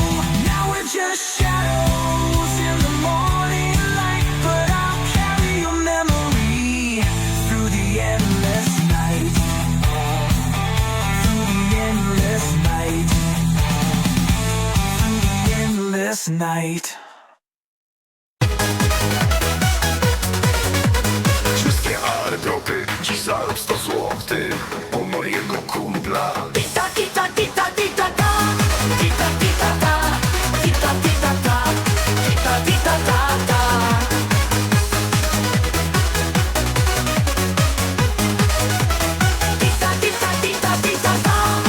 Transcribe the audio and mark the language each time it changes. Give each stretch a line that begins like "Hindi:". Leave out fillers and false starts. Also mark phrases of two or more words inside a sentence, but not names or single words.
English: Now we're just shadows in the morning light, but I'll carry your memory through the endless night. Through the endless night. Through the endless night.
Polish: Wszystkie anegdoty, dziś zarób 100 złotych u mojego kumpla. Tita, tita, tita, tita, ta. Tita, tita, ta. Tita, tita, ta. Tita, tita, ta, ta. Tita, tita, tita, tita, ta.